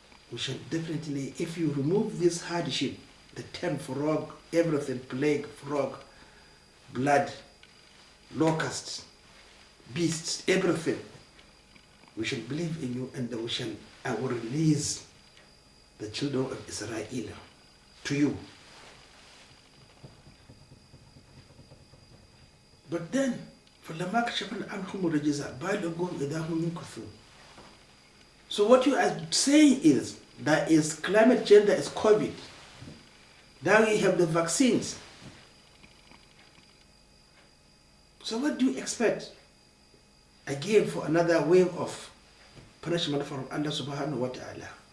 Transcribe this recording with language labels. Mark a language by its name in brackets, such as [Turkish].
[English] We shall definitely, if you remove this hardship, the 10 frog, everything, plague, frog, blood, locusts, beasts, everything, we shall believe in you, and I will release the children of Israel to you. But then, [Arabic] فَلَمَا كَشَفْنَا عَنْهُمُ الرِّجْزَ بَلَغُوا إِذَا هُمْ يَنكُثُونَ. [English] So what you are saying is, there is climate change, there is COVID. Now we have the vaccines. So what do you expect? Again, for another wave of punishment from Allah subhanahu wa ta'ala.